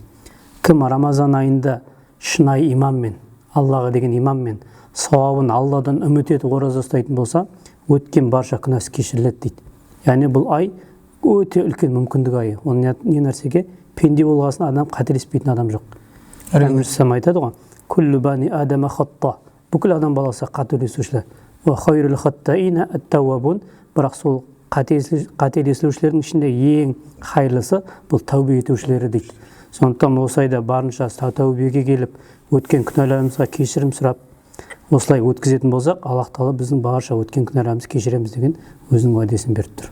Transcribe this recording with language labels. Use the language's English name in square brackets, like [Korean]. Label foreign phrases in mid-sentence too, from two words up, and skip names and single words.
[Kazakh] Кім Рамазан айында шынайы иманмен, Аллаға деген иманмен, сауабын Алладан үміт етіп ораза ұстайтын болса, өткен барша күнәсі кешіріледі дейді. Яғни бұл ай өте үлкен мүмкіндік айы. Ол не нәрсеге? Пенде болғасын адам қателеспейтін адам жоқ. Пайғамбар саллаллаху айтады ғой: [Arabic] "كل بني آدم خطاء". [Kazakh] Бүкіл адам баласы қателесушілер. [Arabic] وخير الخطائين التوابون. [Kazakh] Бірақ сол қателесушілердің ішінде ең хайырлысы бұл тәубе етушілері дейді. Сондықтан осы айда барынша тәубеге келіп, өткен күнәларымызға кешірім сұрап, осылай өткізетін болсақ, Аллах Тағала біздің барша өткен күнәларымызды кешіреміз деген өзінің уәдесін беріп тұр.